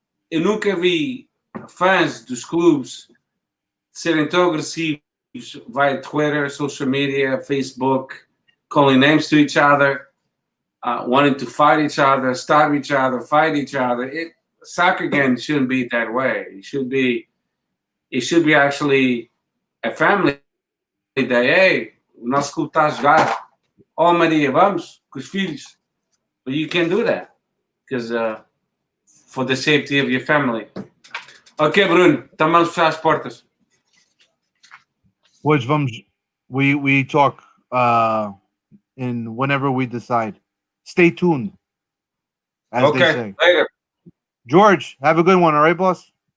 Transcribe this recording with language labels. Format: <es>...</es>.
<pt>Eu nunca vi fãs dos clubes serem tão agressivos.</pt> <en>Vai Twitter, social media, Facebook, calling names to each other, wanting to fight each other, stab each other, fight each other. Soccer games shouldn't be that way. It should be actually a family day.</en> <pt>Hey, o nosso clube está a jogar. Oh, Maria, vamos com os filhos.</pt> <en>But you can't do that because for the safety of your family.</en> <pt>Ok, Bruno, então vamos fechar as portas. Hoje vamos.</pt> <en>We talk in whenever we decide. Stay tuned. As they say. Later. George, have a good one, all right, boss?</en>